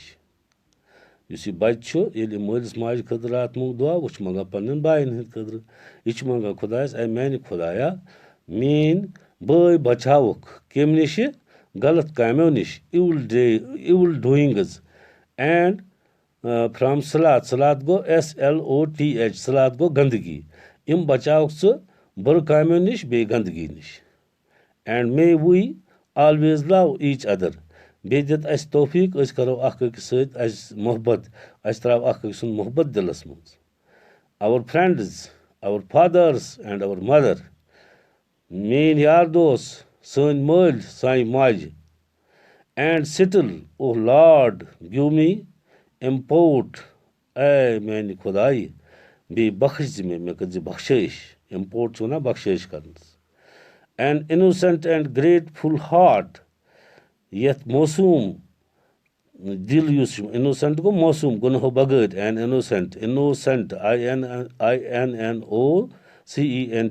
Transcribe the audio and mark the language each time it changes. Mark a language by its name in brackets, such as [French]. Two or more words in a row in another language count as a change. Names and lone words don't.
[Kashmiri] یُس یہِ بچہِ چھُ ییٚلہِ مٲلِس ماجہِ خٲطرٕ رات مونٛگ دعا، وۄنۍ چھُ منٛگان پنٛنٮ۪ن بایَن ہِنٛدِ خٲطرٕ. یہِ چھُ منٛگان خۄدایَس، اے میٛانہِ خۄدایا، میٛٲنۍ بٲے بچاوُکھ کَمہِ نِشہِ؟ [English] غلط کامیو نِش. evil doings and from sloth. [Kashmiri] sloth گوٚو SLOTH. sloth گوٚو گنٛدگی. یِم بچاوُکھ ژٕ بُرٕ کامیو نِش بیٚیہِ گنٛدگی نِش. [English] And may we always love each other. [Kashmiri] بیٚیہِ دِتھ اَسہِ توفیٖق، أسۍ کَرو اَکھ أکِس سۭتۍ اَسہِ محبت، اَسہِ ترٛاو اَکھ أکۍ سُنٛد محبت دِلَس منٛز. [English] our friends, our fathers and our mother. [Kashmiri] میٛٲنۍ یار دوس، سٲنۍ مٲلۍ، سانہِ ماجہِ. [English] And still O Lord give me import. [Kashmiri] اے میٛانہِ خۄدایہِ، بیٚیہِ بخش زِ مےٚ کٔرۍ زِ بخشٲیِش. اِمپورٹ چھُ وَنان بخشٲیِش کَرنَس. [English] An innocent and grateful heart. [Kashmiri] یَتھ موسوٗم دِل یُس چھُ، اِنوسٮ۪نٹ گوٚو موسوٗم، گُنہو بغٲر. [English] An innocent INNOCENT.